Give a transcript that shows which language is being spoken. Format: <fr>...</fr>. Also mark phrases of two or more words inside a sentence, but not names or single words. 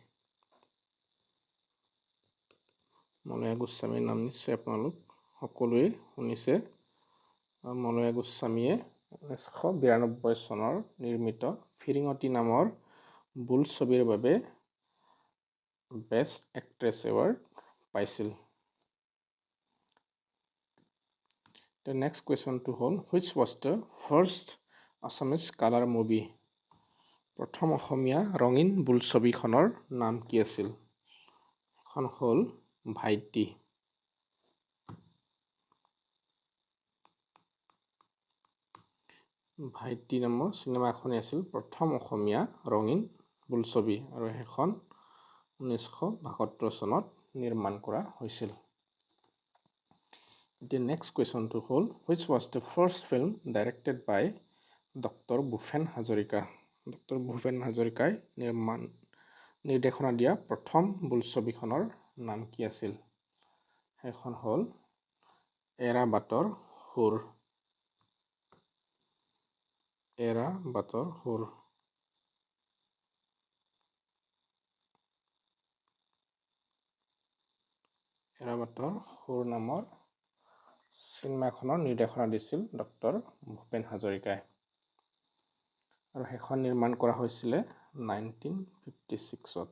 <as>মলয়া গোস্বামীৰ নাম নিশ্চয় আপোনালোক সকলোৱে শুনিছে। মলয়া গোস্বামীয়ে 1992 চনৰ নিৰ্মিত ফিৰিঙতি নামৰ বোলছবিৰ বাবে</as> <en>Best Actress Award</en> <as>পাইছিল।</as> <en>The next question to hold, which was the first Assamese color movie?</en> <as>প্ৰথম অসমীয়া ৰঙীন বোলছবিখনৰ নাম কি আছিল? এখন হ'ল ভাইটি। ভাইটি নামৰ চিনেমাখনেই আছিল প্ৰথম অসমীয়া ৰঙীন বোলছবি আৰু সেইখন 1972 চনত নিৰ্মাণ কৰা হৈছিল।</as> <en>The next question to hold, which was the first film directed by Dr.</en> <as>Bhupen Hazarika? Dr. Bhupen Hazarikai নিৰ্দেশনা দিয়া প্ৰথম বোলছবিখনৰ নাম কি আছিল? সেইখন হ'ল এৰা বাটৰ সুৰ। এৰা বাটৰ সুৰ। এৰা বাটৰ সুৰ নামৰ চিনেমাখনৰ নিৰ্দেশনা দিছিল ডক্টৰ ভূপেন হাজৰিকাই আৰু সেইখন নিৰ্মাণ কৰা হৈছিলে 1956ত।</as>